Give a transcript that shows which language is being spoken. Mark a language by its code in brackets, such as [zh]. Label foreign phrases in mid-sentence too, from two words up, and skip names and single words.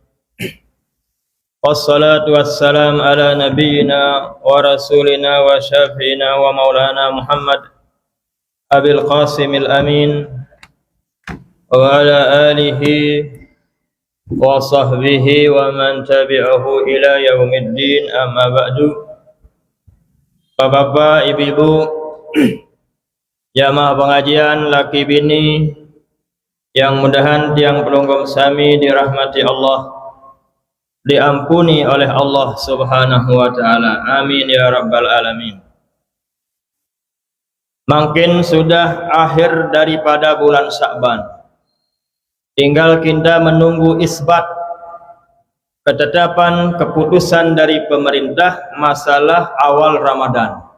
[ar] والصلاة والسلام على نبينا ورسولنا وشفيعنا ومولانا محمد أبي القاسم الأمين وعلى آله وصحبه ومن تبعه إلى يوم الدين، أما بعد. [id] Bapak, ibu-ibu, jamaah pengajian laki bini yang mudahan [sas] tiang pelunggum sami [id] dirahmati Allah, diampuni oleh Allah [ar] سبحانه وتعالى. آمين يا رب العالمين. [id] Makin sudah akhir daripada bulan Sya'ban. Tinggal kita menunggu isbat ketetapan keputusan dari pemerintah masalah awal Ramadan.